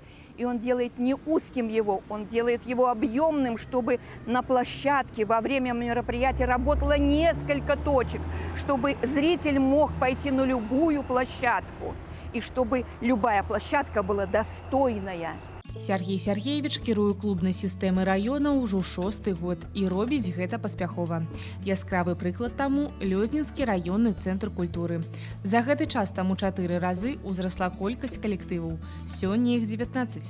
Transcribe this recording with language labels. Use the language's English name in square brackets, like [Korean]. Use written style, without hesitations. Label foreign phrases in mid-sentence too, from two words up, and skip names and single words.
[Russian] И он делает не узким его, он делает его объемным, чтобы на площадке во время мероприятия работало несколько точек, чтобы зритель мог пойти на любую площадку, и чтобы любая площадка была достойная. [Belarusian] Сергей Сергеевич кіруе клубнай сістэмы раёна ўжо 6-й год і робіць гэта паспяхова. Яскравы прыклад таму – Лёзненскі раённы цэнтр культуры. За гэты час таму 4 разы ўзрасла колькасць калектываў, сёння іх 19.